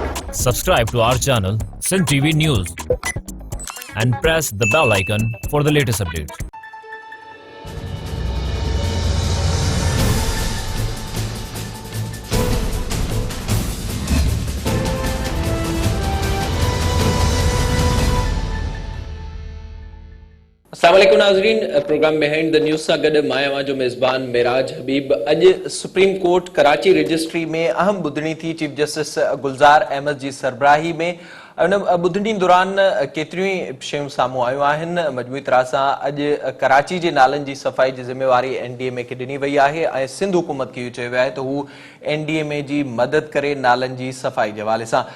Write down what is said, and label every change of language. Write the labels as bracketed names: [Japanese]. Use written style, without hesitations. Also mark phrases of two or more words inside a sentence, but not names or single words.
[English] Subscribe to our channel, Sin TV News, and press the bell icon for the latest updates. [Sindhi] अस्सलामुअलैकुम नाज़रीन, प्रोग्राम बिहाइंड द न्यूज़ सां गॾु मां आहियां जो मेज़बान मेराज हबीब। अॼु सुप्रीम कोर्ट कराची रजिस्ट्री में अहम ॿुधणी थी [English] Chief Justice [Sindhi] गुलज़ार अहमद जी सरबराही में। उन ॿुधणी दौरान केतिरियूं ई शयूं साम्हूं आयूं आहिनि। मजमूई तरह सां अॼु कराची जे नालनि जी सफ़ाई जी ज़िम्मेवारी NDMA खे ॾिनी वई आहे ऐं सिंध हुकूमत खे इहो चयो वियो आहे त हू NDMA जी मदद करे नालनि जी सफ़ाई जे हवाले सां।